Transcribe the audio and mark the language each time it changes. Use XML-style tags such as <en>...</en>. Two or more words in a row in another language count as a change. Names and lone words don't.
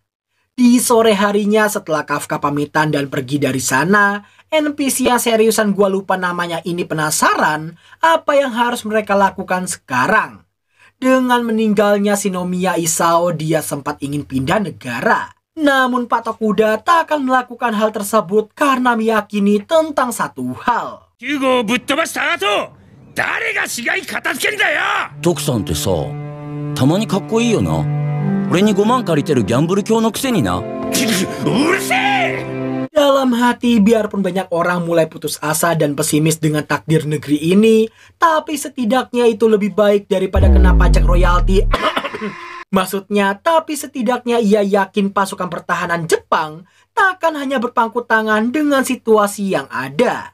<id>Di sore harinya setelah Kafka pamitan dan pergi dari sana, NPC yang seriusan gua lupa namanya ini penasaran apa yang harus mereka lakukan sekarang. Dengan meninggalnya Shinomiya Isao, dia sempat ingin pindah negara. Namun Patok Kuda tak akan melakukan hal tersebut karena meyakini tentang satu hal.</id> <ja>9 号ぶっ飛ばした後、誰が死骸片付けんだよ。徳さんってさ、たまにかっこいいよな。俺に5万借りてるギャンブル教のくせにな。うるせえ。</ja> <id>Dalam hati, biarpun banyak orang mulai putus asa dan pesimis dengan takdir negeri ini, tapi setidaknya itu lebih baik daripada kena pajak royalti. Maksudnya, tapi setidaknya ia yakin pasukan pertahanan Jepang takkan hanya berpangku tangan dengan situasi yang ada.</id>